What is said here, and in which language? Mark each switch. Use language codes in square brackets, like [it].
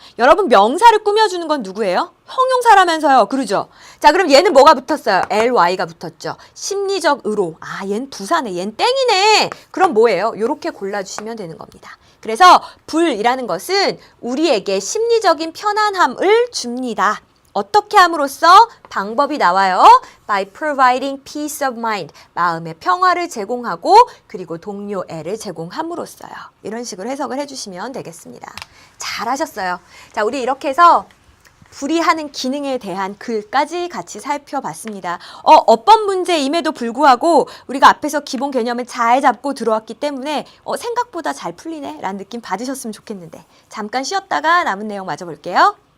[ko] 여러분 명사를 꾸며주는 건 누구예요? 형용사라면서요. 그러죠? 자, 그럼 얘는 뭐가 붙었어요? ly가 붙었죠. 심리적으로. 아, 얘는 부사네. 얘는 땡이네. 그럼 뭐예요? 요렇게 골라주시면 되는 겁니다. 그래서 불이라는 것은 우리에게 심리적인 편안함을 줍니다. 어떻게 함으로써? 방법이 나와요. [en] By providing peace of mind. [ko] 마음의 평화를 제공하고 그리고 동료애를 제공함으로써요. 이런 식으로 해석을 해주시면 되겠습니다. 잘하셨어요. 자, 우리 이렇게 해서 불이하는 기능에 대한 글까지 같이 살펴봤습니다. 어법 문제임에도 불구하고 우리가 앞에서 기본 개념을 잘 잡고 들어왔기 때문에 생각보다 잘 풀리네 라는 느낌 받으셨으면 좋겠는데 잠깐 쉬었다가 남은 내용 마저 볼게요.